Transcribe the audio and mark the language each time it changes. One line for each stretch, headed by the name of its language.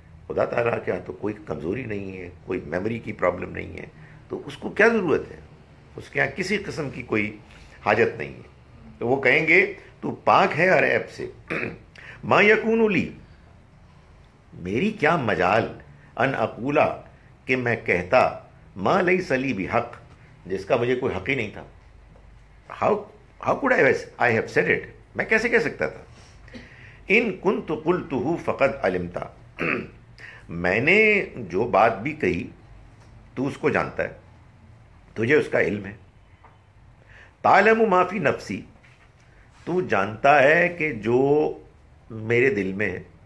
Urdu: خدا تعالیٰ کے ہاں تو کوئی کمزوری نہیں ہے, کوئی میموری کی پرابلم نہیں ہے, تو اس کو کیا ضرورت ہے, اس کے ہاں کسی قسم کی کوئی حاجت نہیں ہے. تو وہ کہیں گے تو پاک ہے ہر عیب سے.
Arabic: ما یکون لی,
Urdu: میری کیا مجال,
Arabic: ان اقولا,
Urdu: کہ میں کہتا,
Arabic: ما لیس لی بحق,
Urdu: جس کا مجھے کوئی حق ہی نہیں تھا.
English: How could I have said it,
Urdu: میں کیسے کہہ سکتا تھا.
Arabic: ان کنت قلتہ فقد علمتا,
Urdu: میں نے جو بات بھی کہی تو اس کو جانتا ہے, تجھے اس کا علم ہے.
Arabic: تعلم ما فی نفسی,
Urdu: تو جانتا ہے کہ جو میرے دل میں ہے.